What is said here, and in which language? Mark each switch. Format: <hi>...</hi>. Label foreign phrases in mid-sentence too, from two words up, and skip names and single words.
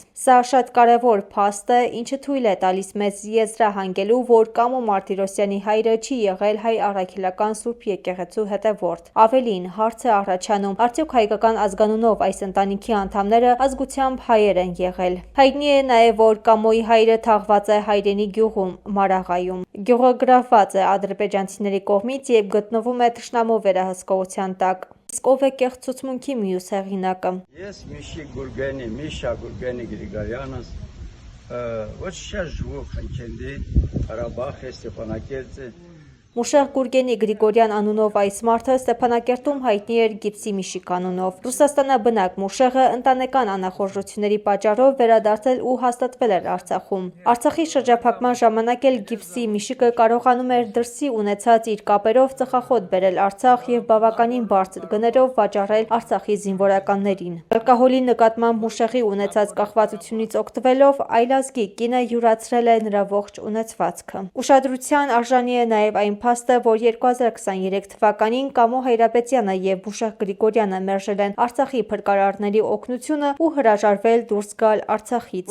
<hy>Սա շատ կարևոր փաստ է, ինչը թույլ է տալիս մեզ եզրահանգելու, որ Կամո Մարտիրոսյանի հայրը չի եղել հայ առաքելական Սուրբ եկեղեցու հետևորդ։ Ավելին, հարց է առաջանում, արդյոք հայկական ազգանունով այս ընտանիքի անդամները ազգությամբ հայեր են եղել։ Հայտնի է նաև, որ Կամոյի հայրը թաղված է հայրենի գյուղում Մարաղայում։ Գյուղը գրավված է ադրբեջանցիների կողմից եւ գտնվում է թշնամու վերահսկողության տակ։ Իսկ ով է կեղծ ցուցմունքի մյուս հեղինակը։ Ես Միշա Գուրգենի Գրիգորյանս,</hy> <ru>вот сейчас живу в Խանչենդի, Ղարաբաղ, Ստեփանակերտը։</ru> <hy>Մուշեղ Գուրգենի Գրիգորյան անունով այս մարդը Ստեփանակերտում հայտնի էր Գիվսի Միշիկ անունով։ Ռուսաստանաբնակ Մուշեղը ընտանեկան անախորժությունների պատճառով վերադարձել ու հաստատվել էր Արցախում։ Արցախի շրջափակման ժամանակ էլ Գիվսի Միշիկը կարողանում էր դրսի ունեցած իր կապերով ծխախոտ բերել Արցախ եւ բավականին բարձր գներով վաճառել Արցախի զինվորականներին։ Ալկոհոլի նկատմամբ Մուշեղի ունեցած կախվածությունից օգտվելով այլազգի կինը յուրացրել է նրա ողջ ունեցվածքը։ Ուշադրության արժանի է նաև այն փաստը, որ 2023 թվականին Կամո Հայրապետյանը եւ Մուշեղ Գրիգորյանը մերժել են Արցախի փրկարարների օգնությունը ու հրաժարվել դուրս գալ Արցախից։</hy>